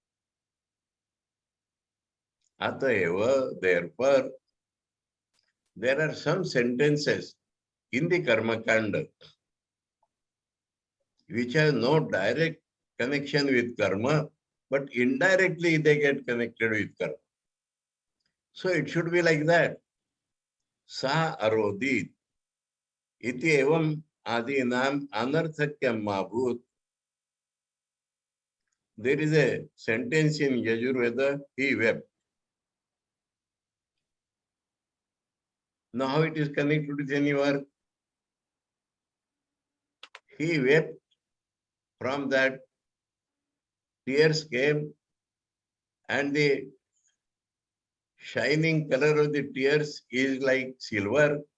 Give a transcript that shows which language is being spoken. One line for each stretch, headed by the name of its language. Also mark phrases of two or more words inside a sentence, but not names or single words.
English: Atayeva, therefore, there are some sentences in the Karma Kanda which have no direct connection with karma, but indirectly they get connected with karma. So it should be like that.
Sanskrit: Sa arodit iti evam adinam anarthakyam mabhut.
English: There is a sentence in Yajurveda, he wept. Now how it is connected with any work? He wept, from that tears came, and the shining color of the tears is like silver.